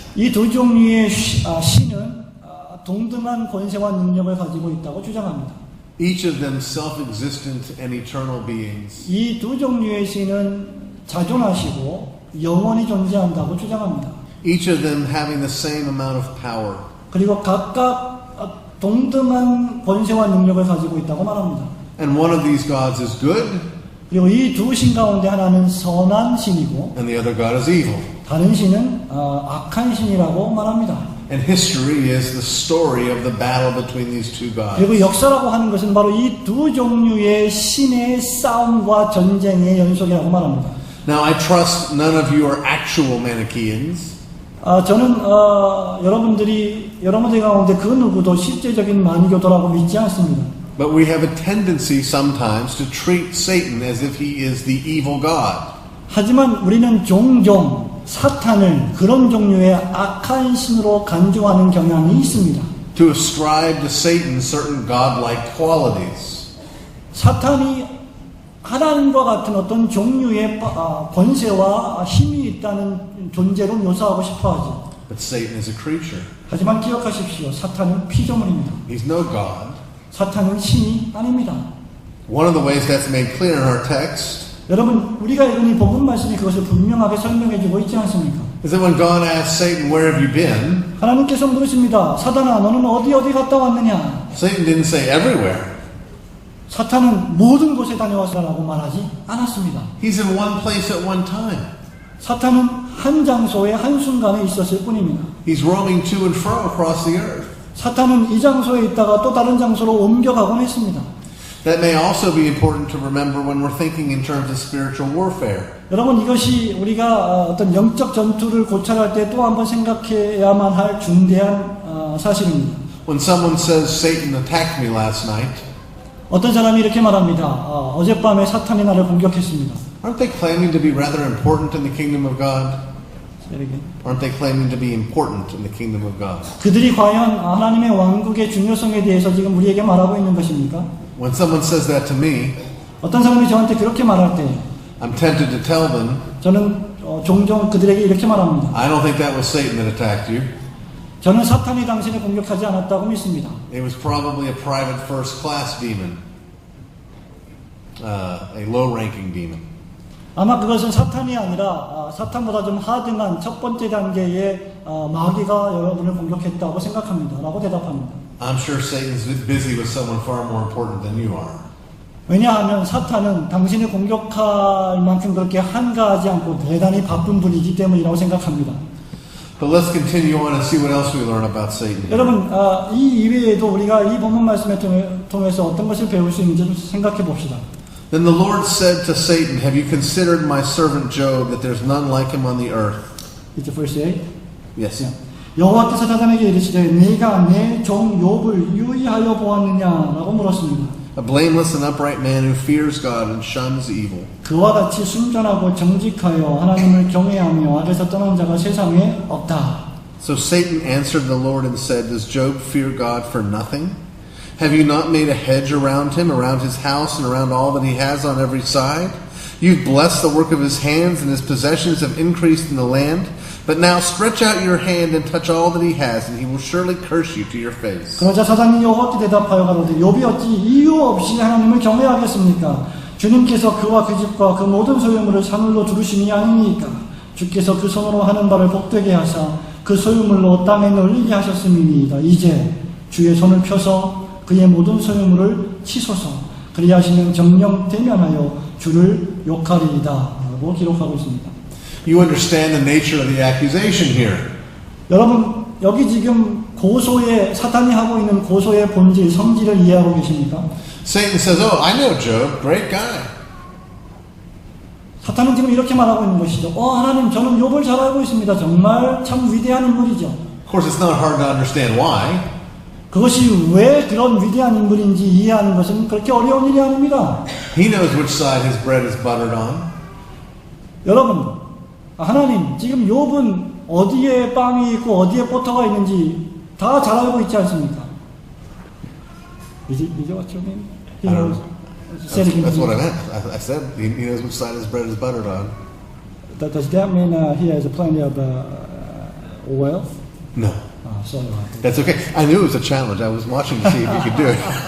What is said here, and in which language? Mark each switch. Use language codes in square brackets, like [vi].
[ko] 이 두 종류의 신은 동등한 권세와 능력을 가지고 있다고 주장합니다. [en] Each of them self-existent and eternal beings. [ko] 이 두 종류의 신은 자존하시고 영원히 존재한다고 주장합니다. [en] Each of them having the same amount of power. [ko] 그리고 각각 동등한 권세와 능력을 가지고 있다고 말합니다. [en] And one of these gods is good, [ko] 그리고 이 두 신 가운데 하나는 선한 신이고 [en] and the other god is evil. [ko] 다른 신은 악한 신이라고 말합니다. [en] And history is the story of the battle between these two [ko] 그리고 [en] gods. [ko] 역사라고 하는 것은 바로 이 두 종류의 신의 싸움과 전쟁의 연속이라고 말합니다. [en] Now I trust none of you are actual Manichaeans. [ko] 저는 여러분들 가운데 그 누구도 실제적인 마니교도라고 믿지 않습니다. [en] But we have a tendency sometimes to treat Satan as if he is the evil god. [ko] 하지만 우리는 종종 사탄을 그런 종류의 악한 신으로 간주하는 경향이 있습니다. [en] To ascribe to Satan certain godlike qualities. [ko] 사탄이 하나님과 같은 어떤 종류의 권세와 힘이 있다는 존재로 묘사하고 싶어하죠. [en] But Satan is a creature. [ko] 하지만 기억하십시오. 사탄은 피조물입니다. [en] He's no god. [ko] 사탄은 신이 아닙니다. [en] One of the ways that's made clear in our text [ko] 여러분, 우리가 읽은 이 복음 말씀이 그것을 분명하게 설명해주고 있지 않습니까? [en] is that when God asks Satan, "Where have you been?" [ko] 하나님께서 물으십니다. 사탄아, 너는 어디 갔다 왔느냐? [en] Satan didn't say everywhere. [ko] 사탄은 모든 곳에 다녀왔다라고 말하지 않았습니다. [en] He's in one place at one time. [ko] 사탄은 한 장소에 한순간에 있었을 뿐입니다. [en] He's roaming to and fro across the earth. [ko] 사탄은 이 장소에 있다가 또 다른 장소로 옮겨가곤 했습니다. [en] That may also be important to remember when we're thinking in terms of spiritual warfare. [ko] 여러분, 이것이 우리가 어떤 영적 전투를 고찰할 때 또 한번 생각해야만 할 중대한 사실입니다. [en] When someone says, "Satan attacked me last night," [ko] 어떤 사람이 이렇게 말합니다. 어젯밤에 사탄이 나를 공격했습니다. [en] aren't they claiming to be rather important in the kingdom of God? Aren't they claiming to be important in the kingdom of God? [ko] 그들이 과연 하나님의 왕국의 중요성에 대해서 지금 우리에게 말하고 있는 것입니까? [en] When someone says that to me, [ko] 어떤 사람이 저한테 그렇게 말할 때 [en] I'm tempted to tell them, [ko] 저는 종종 그들에게 이렇게 말합니다. [en] I don't think that was Satan that attacked you. [ko] 저는 사탄이 당신을 공격하지 않았다고 믿습니다. [en] It was probably a private first class demon, a low-ranking demon. [ko] 아마 그것은 사탄이 아니라 사탄보다 좀 하등한 첫 번째 단계의 마귀가 여러분을 공격했다고 생각합니다. 라고 대답합니다. [en] I'm sure Satan's busy with someone far more important than you are. [ko] 왜냐하면 사탄은 당신을 공격할 만큼 그렇게 한가하지 않고 대단히 바쁜 분이기 때문이라고 생각합니다. [en] But let's continue on and see what else we learn about Satan. [ko] 여러분, 이 이외에도 우리가 이 본문 말씀을 통해서 어떤 것을 배울 수 있는지 좀 생각해 봅시다. [en] Then the Lord said to Satan, "Have you considered my servant Job, that there's none like him on the earth?" 이제 verse 8. Yes. [ko] 여호와께서 사탄에게 이르시되 네가 내 종 욥을 유의하여 보았느냐라고 물었습니다. [en] A blameless and upright man who fears God and shuns evil. [ko] 그와 같이 순전하고 정직하여 하나님을 경외하며 악에서 떠난 자가 세상에 없다. [en] So Satan answered the Lord and said, "Does Job fear God for nothing? Have you not made a hedge around him, around his house, and around all that he has on every side? You've blessed the work of his hands, and his possessions have increased in the land. But now stretch out your hand and touch all that he has, and he will surely curse you to your face." [ko] 그러자 사단이 여호와께 대답하여 가로되 욥이 어찌 이유 없이 하나님을 경외하겠습니까? 주님께서 그와 그 집과 그 모든 소유물을 사물로 두르심이 아니니까 주께서 그 손으로 하는 바를 복되게 하사 그 소유물로 땅에 널리게 하셨음이니이다. 이제 주의 손을 펴서 그의 모든 소유물을 치소서. 그리하시면 정령 대면하여 주를 욕하리이다. 라고 기록하고 있습니다. [en] You understand the nature of the accusation here. [ko] 여러분, 여기 지금 사탄이 하고 있는 고소의 본질, 성질을 이해하고 계십니까? [en] Satan says, "Oh, I know Job, great guy." [ko] 사탄은 지금 이렇게 말하고 있는 것이죠. 하나님, 저는 욥을 잘 알고 있습니다. 정말 참 위대한 인물이죠. [en] Of course, it's not hard to understand why. [ko] 그것이 왜 그런 위대한 인물인지 이해하는 것은 그렇게 어려운 일이 아닙니다. [en] He knows which side his bread is buttered on. [ko] 여러분, 하나님, 지금 욥은 어디에 빵이 있고 어디에 버터가 있는지 다 잘 알고 있지 않습니까? [en] Is it what you mean? said it That's what I in- meant. I said he knows which side his bread is buttered on. Does that mean he has plenty of wealth? No, Sorry about that. that's okay. I knew it was a challenge. I was watching to see if you could do it.